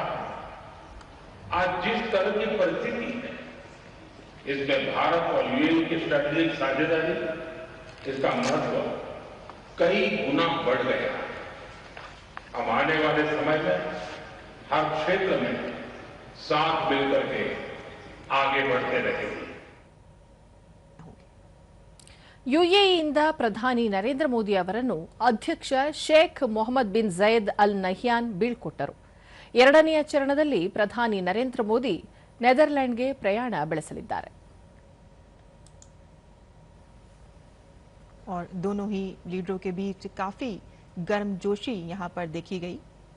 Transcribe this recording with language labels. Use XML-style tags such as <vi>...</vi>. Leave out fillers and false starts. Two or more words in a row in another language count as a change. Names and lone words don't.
<hi>आज जिस तरह की परिस्थिति है, इसमें भारत और यूएई की स्ट्रेटेजिक साझेदारी, इसका महत्व कई गुना बढ़ गया. हम आने वाले समय में हर क्षेत्र में साथ मिलकर के आगे बढ़ते रहेंगे.</hi> <kn>ಯುಎಇಯಿಂದ ಪ್ರಧಾನಿ ನರೇಂದ್ರ ಮೋದಿ ಅವರನ್ನು ಅಧ್ಯಕ್ಷ ಶೇಖ್ ಮೊಹಮ್ಮದ್ ಬಿನ್ ಜಯದ್ ಅಲ್ ನಹ್ಯಾನ್ ಬೀಳ್ಕೊಟ್ಟರು. ಎರಡನೆಯ ಚರಣದಲ್ಲಿ ಪ್ರಧಾನಿ ನರೇಂದ್ರ ಮೋದಿ ನೆದರ್ಲೆಂಡ್ಗೆ ಪ್ರಯಾಣ ಬೆಳೆಸಲಿದ್ದಾರೆ.</kn> <hi>और दोनों ही लीडरों के बीच काफी गर्मजोशी यहां पर देखी गई.</hi>